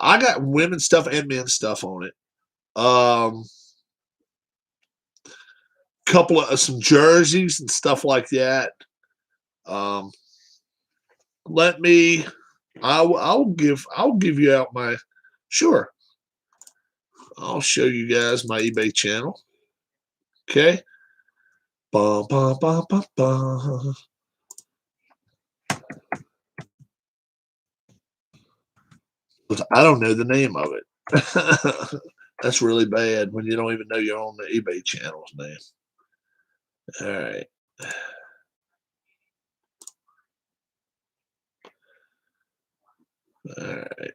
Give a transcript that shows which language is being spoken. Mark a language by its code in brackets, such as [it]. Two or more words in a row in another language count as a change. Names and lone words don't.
[en] I got women's stuff and men's stuff on it. Couple of some jerseys and stuff like that. I'll give you out my, sure. I'll show you guys my eBay channel. Okay. Ba, ba, ba, ba, ba. I don't know the name of it. That's really bad when you don't even know you're on the eBay channels, man. All right. All right.